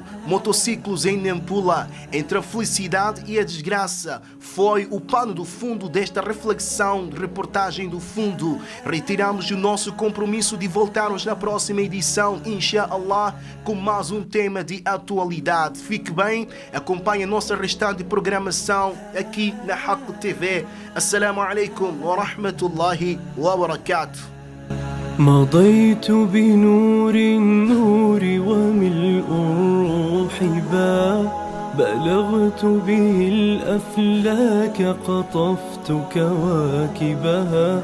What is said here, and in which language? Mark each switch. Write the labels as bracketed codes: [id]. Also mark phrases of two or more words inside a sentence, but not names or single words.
[pt] Motociclos em Nampula, entre a felicidade e a desgraça, foi o pano do fundo desta reflexão, reportagem do fundo. Retiramos o nosso compromisso de voltarmos na próxima edição, inshallah, com mais um tema de atualidade. Fique bem, acompanhe a nossa restante programação aqui na Haq TV. [ar] السلام عليكم ورحمة الله وبركاته. مضيت بنور النور وملء الروح بلغت به الأفلاك قطفت كواكبها.